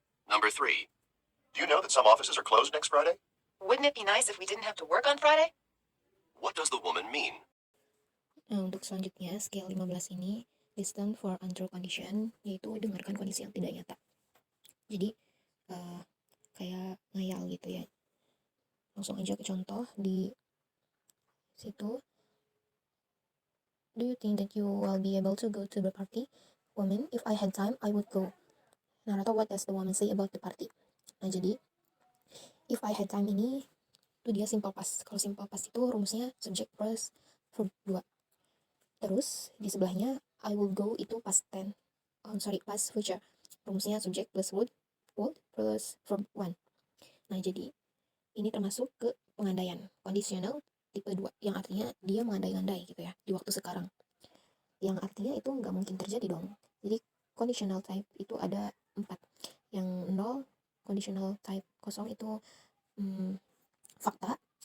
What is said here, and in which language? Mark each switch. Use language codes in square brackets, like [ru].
[en] Number 3. Do you know that some offices are closed next Friday? Wouldn't it be nice if we didn't have to work on Friday? What does the woman mean? [id] Untuk selanjutnya, skill 15 ini, [en] listen for untrue condition, [id] yaitu dengarkan kondisi yang tidak nyata. Jadi, kayak ngayal gitu ya. Langsung aja ke contoh di situ. [en] Do you think that you will be able to go to the party? Woman, if I had time, I would go. Narrator, what does the woman say about the party? [id] Nah, jadi, [en] if I had time [id] ini, itu dia simple past. Kalau simple past itu rumusnya subject plus verb 2. Terus di sebelahnya [en] I will go [id] itu past tense. Past future. Rumusnya subject plus would plus verb 1. Nah, jadi ini termasuk ke pengandaian conditional tipe 2 yang artinya dia mengandai-andai gitu ya di waktu sekarang. Yang artinya itu nggak mungkin terjadi dong. Jadi conditional type itu ada 4. Yang 0 conditional type 0 itu fakta.